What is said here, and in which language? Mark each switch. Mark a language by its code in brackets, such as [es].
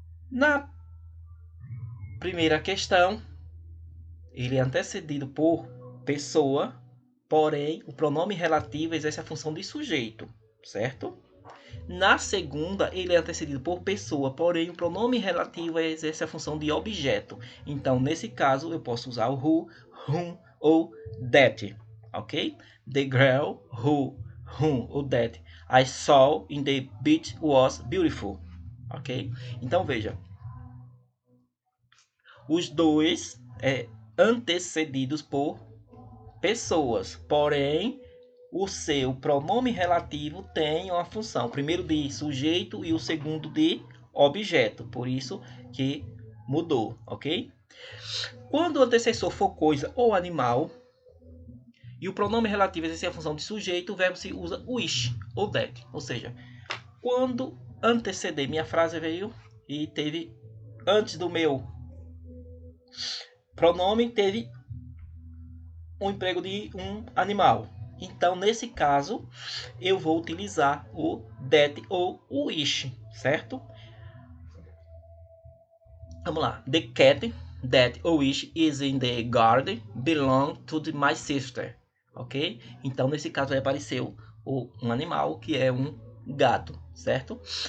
[pt] Na primeira questão, ele é antecedido por pessoa, porém, o pronome relativo exerce a função de sujeito, certo? Na segunda, ele é antecedido por pessoa, porém o pronome relativo exerce a função de objeto. Então, nesse caso, eu posso usar o who, whom ou that, ok? [en] The girl whom [pt] ou [en] that I saw in the beach was beautiful, ok? [pt] Então, veja. Os dois antecedidos por pessoas, porém o seu pronome relativo tem uma função, o primeiro de sujeito e o segundo de objeto, por isso que mudou, ok? Quando o antecessor for coisa ou animal e o pronome relativo exercer a função de sujeito, o verbo se usa wish ou that, ou seja, quando anteceder, minha frase veio e teve antes do meu pronome, teve um emprego de um animal. Então, nesse caso, eu vou utilizar o that ou o wish, certo? Vamos lá. [en] The cat that or wish is in the garden belong to my sister. [pt] Ok? Então, nesse caso, vai aparecer um animal que é um gato, certo?